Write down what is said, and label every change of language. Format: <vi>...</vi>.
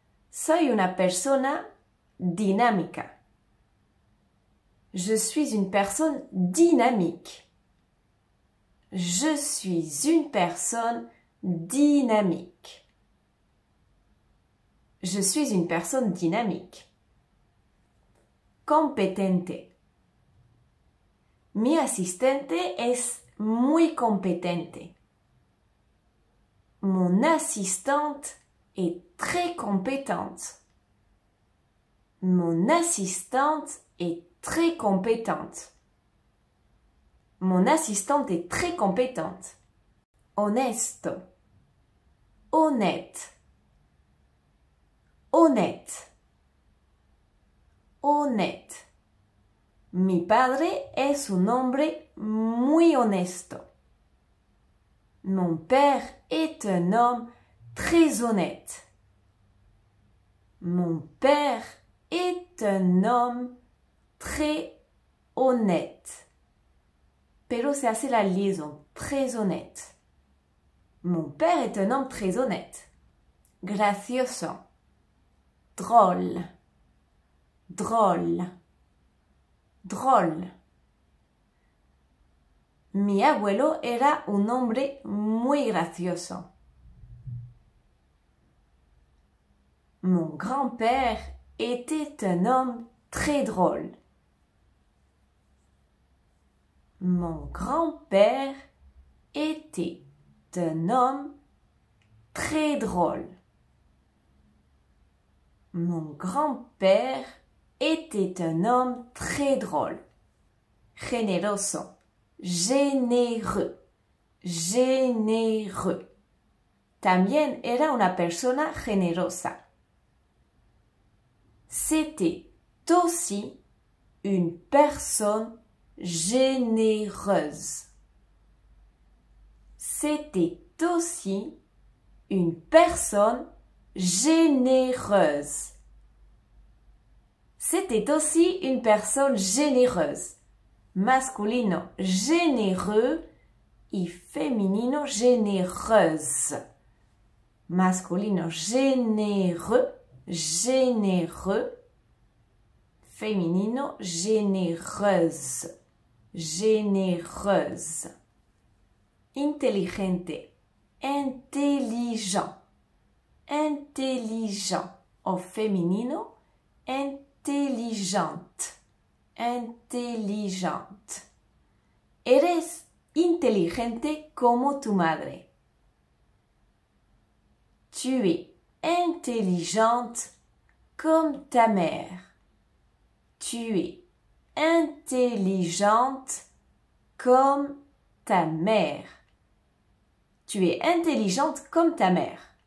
<es>Soy una persona dinámica.</es> <fr>Je suis une personne dynamique. Je suis une personne dynamique. Je suis une personne dynamique.</fr> <es>Competente. Mi asistente es muy competente.</es> <fr>Mon assistante est très compétente. Mon assistante est très compétente. Mon assistante est très compétente. Honesto. Honnête. Honnête. Honnête.</fr> <es>Mi padre es un hombre muy honesto.</es> <fr>Mon père est un homme très honnête. Mon père est un homme très honnête.</fr> <es>Pero se hace la</es> <fr>liaison, très honnête. Mon père est un homme très honnête. Gracioso. Drôle. Drôle. Drôle.</fr> <es>Mi abuelo era un hombre muy gracioso.</es> <fr>Mon grand-père était un homme très drôle. Mon grand-père était un homme très drôle. Mon grand-père était un homme très drôle. Generoso. Généreux. Généreux.</fr> <es>También era una persona generosa.</es> <fr>C'était aussi une personne généreuse. C'était aussi une personne généreuse. C'était aussi une personne généreuse. Masculino, généreux y femenino, généreuse. Masculino, généreux, généreux. Femenino, généreuse. Généreuse.</fr> <es>Inteligente. Intelligent.</es> <fr>Intelligent. Au femenino, intelligente. Intelligente.</fr> <es>Eres inteligente como tu madre.</es> <fr>Tu es intelligente comme ta mère. Tu es intelligente comme ta mère. Tu es intelligente comme ta mère.</fr>